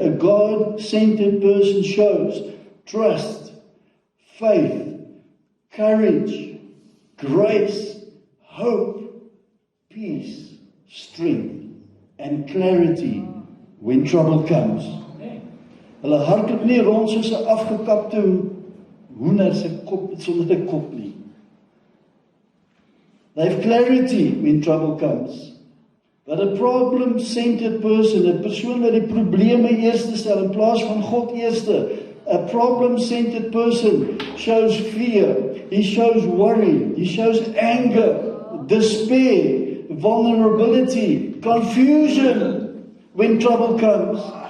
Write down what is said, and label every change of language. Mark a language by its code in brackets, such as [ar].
[en] A God-centered person shows trust, faith, courage, grace, hope, peace, strength, and clarity when trouble comes. [af] Hulle hardloop nie rond soos 'n afgekapte hoender se kop sonder 'n kop nie. [en] They have clarity when trouble comes. But a problem-centered person, [af] 'n persoon wat die probleme eerste stel in plaas van God eerste, [en] A problem-centered person shows fear, he shows worry, he shows anger, despair, vulnerability, confusion when trouble comes.